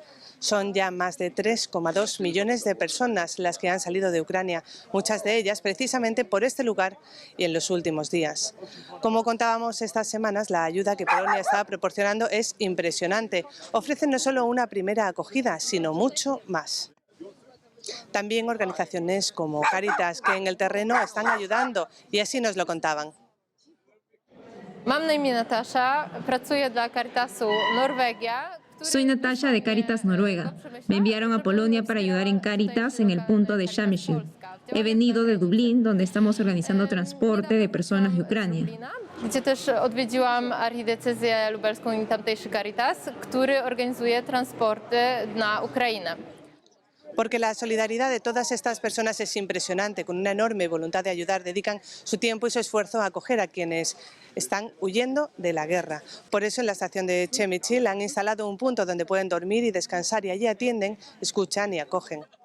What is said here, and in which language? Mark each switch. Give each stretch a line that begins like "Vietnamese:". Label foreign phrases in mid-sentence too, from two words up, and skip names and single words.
Spanish: Son ya más de 3,2 millones de personas las que han salido de Ucrania, muchas de ellas precisamente por este lugar y en los últimos días. Como contábamos estas semanas, la ayuda que Polonia está proporcionando es impresionante. Ofrecen no solo una primera acogida, sino mucho más. También organizaciones como Cáritas, que en el terreno están ayudando, y así nos lo contaban.
Polish: Mam na imię Natasza, pracuję dla Caritasu Norwegia.
Spanish: Soy Natasha de Cáritas Noruega. Me enviaron a Polonia para ayudar en Cáritas en el punto de Przemyśl. He venido de Dublín, donde estamos organizando transporte de personas de Ucrania.
Polish: Gdzie też odwiedziłam archidiecezję lubelską i tamtejszy Caritas, który organizuje transporty na Ukrainę.
Spanish: Porque la solidaridad de todas estas personas es impresionante, con una enorme voluntad de ayudar, dedican su tiempo y su esfuerzo a acoger a quienes están huyendo de la guerra. Por eso en la estación de Przemyśl han instalado un punto donde pueden dormir y descansar y allí atienden, escuchan y acogen.